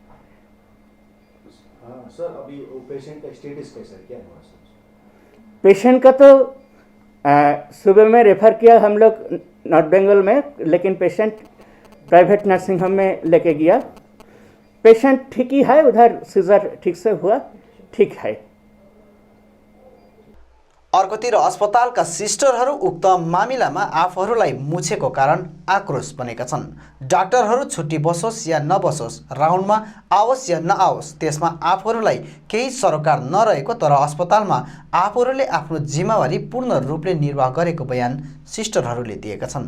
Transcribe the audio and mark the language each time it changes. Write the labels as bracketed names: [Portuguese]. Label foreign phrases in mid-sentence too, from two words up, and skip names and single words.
[Hindi] सर अभी पेशेंट का स्टेटस कैसा है, क्या है? पेशेंट का तो सुबह में रेफर किया हम लोग नॉर्थ बंगाल में, लेकिन पेशेंट [English] private nursing home [Hindi] में लेके गया। पेशेंट ठीक ही है, उधर सीजर ठीक से हुआ, ठीक है। [Nepali] अर्कोतिर अस्पतालका सिस्टरहरू उक्त मामिलामा आफूहरूलाई मुछेको कारण आक्रोश बनेका छन्। डाक्टरहरू छुट्टी बसोस् या नबसोस्, राउन्डमा आओस् या नआओस्, त्यसमा आफूहरूलाई केही सरोकार नरहेको तर अस्पतालमा आफूहरूले आफ्नो जिम्मेवारी पूर्ण रूपले निर्वाह गरेको बयान सिस्टरहरूले दिएका छन्।